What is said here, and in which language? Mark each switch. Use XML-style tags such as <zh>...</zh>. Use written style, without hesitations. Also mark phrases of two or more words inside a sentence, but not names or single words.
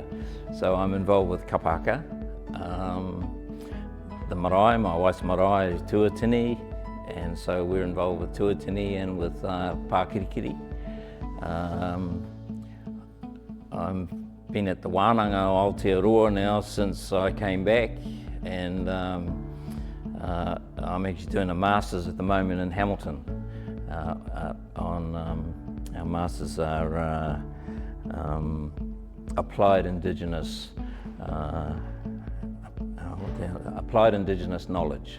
<en>So I'm involved with kapaka, the marae. My wife's marae is tuatini, and so we're involved with tuatini and with pākirikiri. I've been at the wānanga o Aotearoa now since I came back, and I'm actually doing a master's at the moment in Hamilton. Our masters are applied Indigenous knowledge.</en>